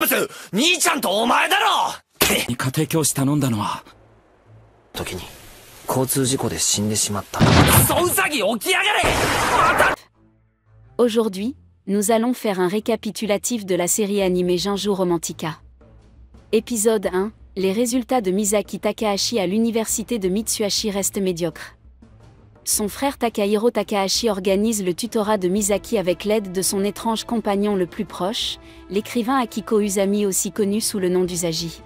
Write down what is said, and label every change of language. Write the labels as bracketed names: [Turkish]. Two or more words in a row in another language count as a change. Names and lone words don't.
[Japanese] す兄ちゃんとお前だろ。家庭教師頼んだのは時に交通事故で死んでしまった。クソウサギ起きやがれ。また。 [French] Aujourd'hui, nous allons faire un récapitulatif de la série animée Jinjo Romantica. Épisode 1, les résultats de Misaki Takahashi à l'université de Mitsuhashi restent médiocres. Son frère Takahiro Takahashi organise le tutorat de Misaki avec l'aide de son étrange compagnon le plus proche, l'écrivain Akiko Usami aussi connu sous le nom d'Usagi.